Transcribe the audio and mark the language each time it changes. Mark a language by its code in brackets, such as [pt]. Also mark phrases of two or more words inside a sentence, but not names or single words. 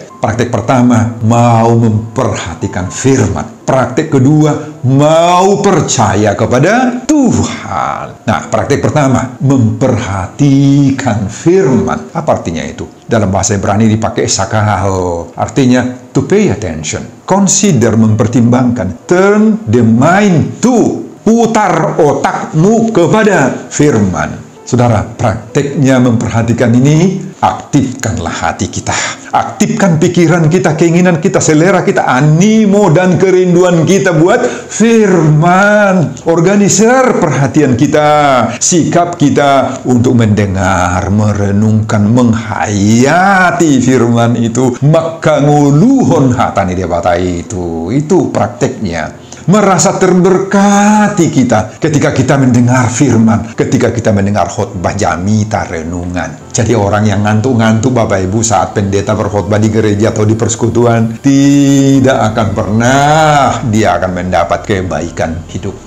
[id] Praktek pertama, mau memperhatikan firman. Praktek kedua, mau percaya kepada Tuhan. Nah, praktek pertama, memperhatikan firman. Apa artinya itu? Dalam bahasa Ibrani dipakai sakal. [en] Artinya to pay attention. [id] Consider, mempertimbangkan. [en] Turn the mind to. [id] Putar otakmu kepada firman. Saudara, prakteknya memperhatikan ini, aktifkanlah hati kita. Aktifkan pikiran kita, keinginan kita, selera kita, animo dan kerinduan kita buat firman. Organisir perhatian kita, sikap kita untuk mendengar, merenungkan, menghayati firman itu. [bbc] Maka nguluhon hatani debata itu. [id] Itu prakteknya. Merasa terberkati kita ketika kita mendengar firman, ketika kita mendengar khotbah jamita renungan. Jadi orang yang ngantuk-ngantuk, Bapak Ibu, saat pendeta berkhotbah di gereja atau di persekutuan, tidak akan pernah dia akan mendapat kebaikan hidup.